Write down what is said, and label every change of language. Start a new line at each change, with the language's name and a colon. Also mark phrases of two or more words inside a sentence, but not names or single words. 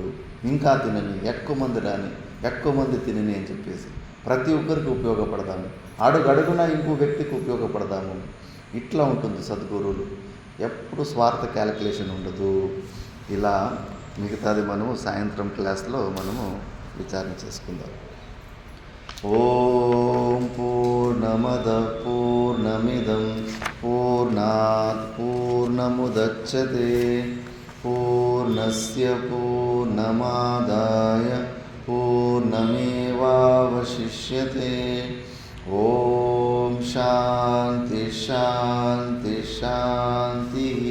Telugu: ఇంకా తినని, ఎక్కువ మంది రాని, ఎక్కువ మంది తినని అని చెప్పేసి ప్రతి ఒక్కరికి ఉపయోగపడదాము, అడుగడుగునా ఇంకో వ్యక్తికి ఉపయోగపడదాము. ఇట్లా ఉంటుంది సద్గురువులు. ఎప్పుడు స్వార్థ క్యాలిక్యులేషన్ ఉండదు. ఇలా మిగతాది మనము సాయంత్రం క్లాస్లో మనము విచారణ చేసుకుందాం.
Sanskrit: ఓం పూర్ణమద పూర్ణమిదం పూర్ణాత్ పూర్ణముదచ్యతే పూర్ణస్య పూర్ణమాదాయ పూర్ణమేవావశిష్యతే. ఓం శాంతి శాంతి శాంతి.